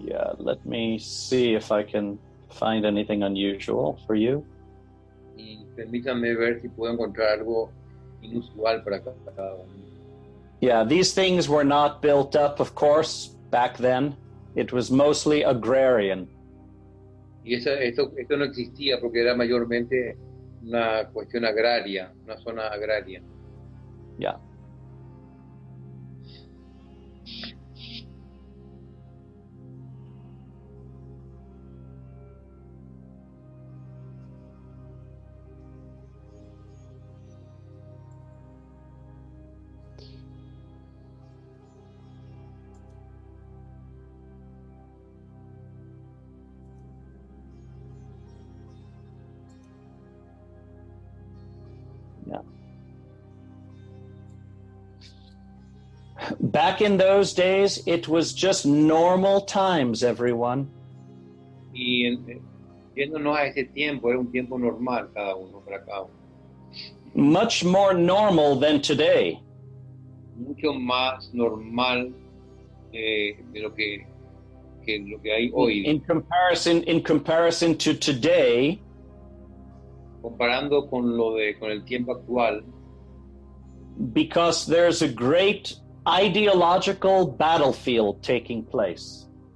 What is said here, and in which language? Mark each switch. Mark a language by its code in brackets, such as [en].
[en] Yeah, let me see if I can find anything unusual for you. [es] Y permítanme ver si puedo encontrar algo inusual para cada uno. [en] Yeah, these things were not built up, of course, back then. It was mostly agrarian. [es] Y esto no existía porque era mayormente una cuestión agraria, una zona agraria. [en] Yeah. Back in those days, it was just normal times, everyone. [es] Y yéndonos a ese tiempo, era un tiempo normal cada uno para cada uno. [en] Much more normal than today. [es] Mucho más normal de lo que hay hoy. [en] In comparison to today, [es] comparando con el tiempo actual, [en] because there's a great ideological battlefield taking place.